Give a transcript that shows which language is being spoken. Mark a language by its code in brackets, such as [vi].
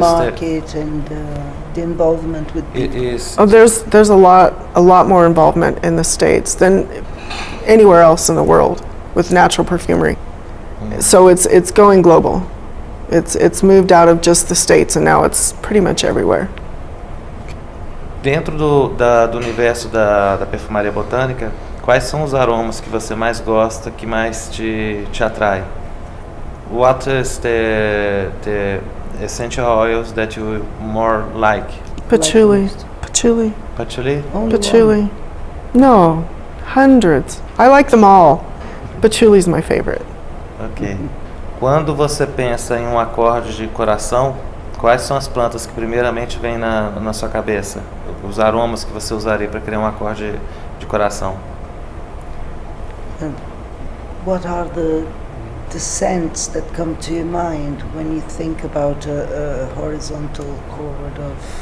[en] market and the involvement with people. Oh, there's a lot more involvement in the States than anywhere else in the world with natural perfumery. So it's going global. It's moved out of just the States and now it's pretty much everywhere. [pt] Dentro do universo da perfumaria botânica, quais são os aromas que você mais gosta, que mais te atrai? [en] What is the essential oils that you more like? Patchouli. Patchouli? Only Patchouli. one. No, hundreds. I like them all. Patchouli's my favorite. Ok. [pt] Quando você pensa em um acorde de coração, quais são as plantas que primeiramente vêm na sua cabeça? Os aromas que você usaria para criar um acorde de coração? [en] What are the scents that come to your mind when you think about a horizontal chord of